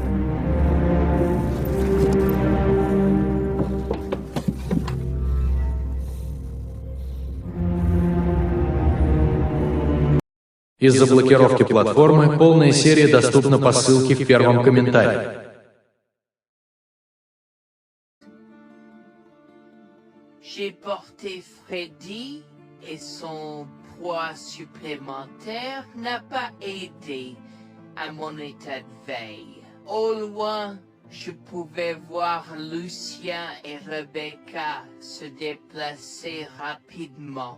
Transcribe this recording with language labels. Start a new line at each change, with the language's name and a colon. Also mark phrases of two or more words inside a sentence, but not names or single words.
Russian: Из-за блокировки платформы полная серия доступна по ссылке в первом комментарии.
French: J'ai porté Freddy et son poids supplémentaire n'a pas aidé à mon état de veille. Au loin, je pouvais voir Lucien et Rebecca se déplacer rapidement.